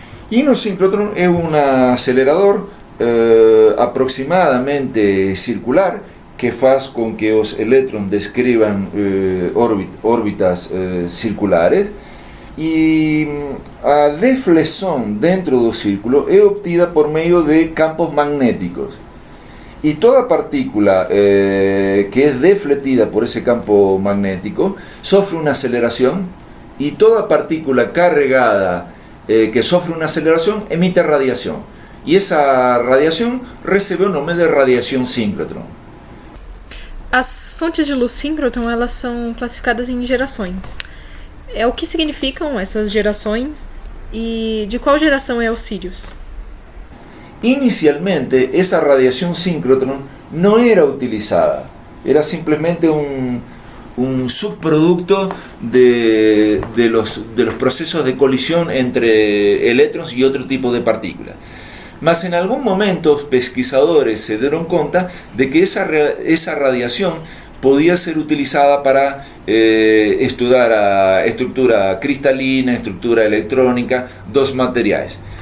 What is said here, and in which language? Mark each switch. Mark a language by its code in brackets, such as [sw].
[pt] E no síncrotron é um acelerador aproximadamente circular que faz com que os elétrons descrevam órbitas circulares, e a deflexão dentro do círculo é obtida por meio de campos magnéticos. [es] Y toda partícula que es deflectida por ese campo magnético sufre una aceleración, y toda partícula cargada que sufre una aceleración emite radiación, y esa radiación recibe [pt] o nome de radiação síncrotron. As fontes de luz síncrotron, elas são classificadas em gerações. O que significam essas gerações e de qual geração é o Sirius? [es] Inicialmente esa radiación síncrotron no era utilizada, era simplemente un subproducto de los procesos de colisión entre eléctrons y otro tipo de partículas. Mas en algún momento pesquisadores se dieron cuenta de que esa radiación podía ser utilizada para estudiar a estructura cristalina, estructura electrónica, dos materiales.